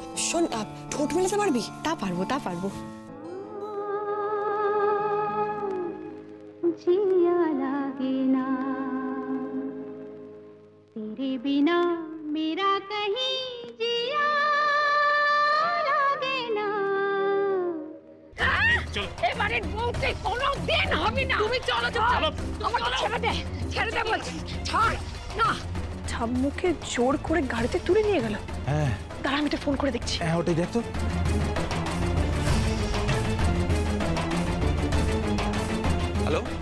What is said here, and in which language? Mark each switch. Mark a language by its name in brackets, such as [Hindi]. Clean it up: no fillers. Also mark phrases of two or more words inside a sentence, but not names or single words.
[Bangla] শোন, ঠোঁট মেলাতে পারবি? তা পারবো তা পারবো। [Hindi] जिया लागे ना तेरे बिना मेरा कहीं जिया लागे ना। [Bangla] এবারে বউকে কোনো দিন হবে না। তুমি চলো চলো আমাকে ছেড়ে দে বলছি। ছাড় না। ঠাম্মুকে জোর করে গাড়িতে তুলে নিয়ে গেল। হ্যাঁ দাঁড়া, আমি এটা ফোন করে দেখছি। হ্যাঁ ওটাই দেখতো। হ্যালো